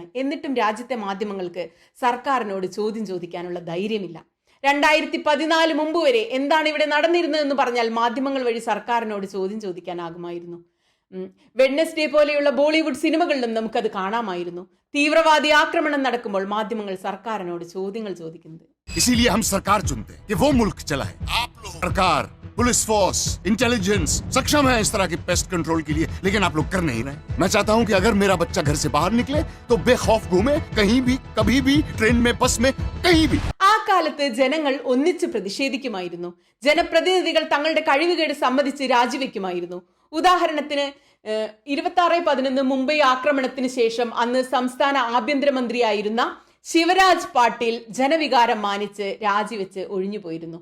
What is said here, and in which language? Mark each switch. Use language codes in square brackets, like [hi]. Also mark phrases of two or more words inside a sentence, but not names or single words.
[ml] എന്നിട്ടും രാജ്യത്തെ മാധ്യമങ്ങൾക്ക് സർക്കാരിനോട് ചോദ്യം ചോദിക്കാനുള്ള ധൈര്യമില്ല. 2014 മുമ്പ് വരെ എന്താണ് ഇവിടെ നടന്നിരുന്നതെന്ന് പറഞ്ഞാൽ മാധ്യമങ്ങൾ വഴി സർക്കാരിനോട് ചോദ്യം ചോദിക്കാനാകുമായിരുന്നു. വെഡ്നസ്ഡേ പോലെയുള്ള ബോളിവുഡ് സിനിമകളിലും നമുക്കത് കാണാമായിരുന്നു. തീവ്രവാദി ആക്രമണം നടക്കുമ്പോൾ മാധ്യമങ്ങൾ സർക്കാരിനോട് ചോദ്യങ്ങൾ ചോദിക്കുന്നത്. [hi] इसीलिए हम सरकार चुनते हैं कि वो मुल्क चलाए। आप लोग सरकार, [en] police force, [hi] इंटेलिजेंस सक्षम है इस तरह की [en] pest control [hi] के लिए, लेकिन आप लोग कर नहीं रहे। मैं चाहता हूं कि अगर मेरा बच्चा घर से बाहर निकले तो बेखौफ घूमे, कहीं भी कभी भी, ट्रेन में, बस में, कहीं भी. [ml] ആ കാലത്ത് ജനങ്ങൾ ഒന്നിച്ച് പ്രതിഷേധിക്കുമായിരുന്നു. ജനപ്രതിനിധികൾ തങ്ങളുടെ കഴിവുകേട് സമ്മതിച്ച് രാജിവെക്കുമായിരുന്നു. ഉദാഹരണത്തിന് 26/11 മുംബൈ ആക്രമണത്തിന് ശേഷം അന്ന് സംസ്ഥാന ആഭ്യന്തരമന്ത്രിയായിരുന്ന ശിവരാജ് പാട്ടീൽ ജനവികാരം മാനിച്ച് രാജിവെച്ച് ഒഴിഞ്ഞുപോയിരുന്നു.